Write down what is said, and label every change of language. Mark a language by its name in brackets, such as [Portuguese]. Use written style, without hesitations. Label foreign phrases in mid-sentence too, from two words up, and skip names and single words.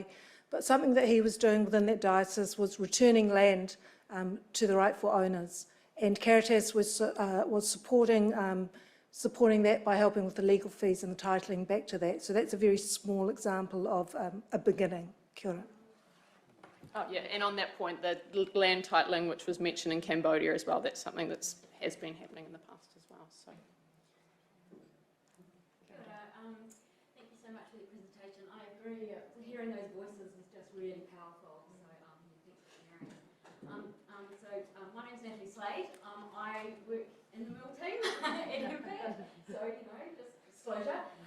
[English] But something that he was doing within that diocese was returning land to the rightful owners, and Caritas was supporting that by helping with the legal fees and the titling back to that. So that's a very small example of a beginning. [Māori] Kia ora. [English] Oh yeah, and on that point, the land titling, which was mentioned in Cambodia as well, that's something that has been happening in the past as well. So. [Māori] Kia ora. [English] Thank you so much for the presentation. I agree. Hearing those voices is just really powerful. So thanks for sharing. My name's Natalie Slade. I work in the mill team at MFAT, so just disclosure.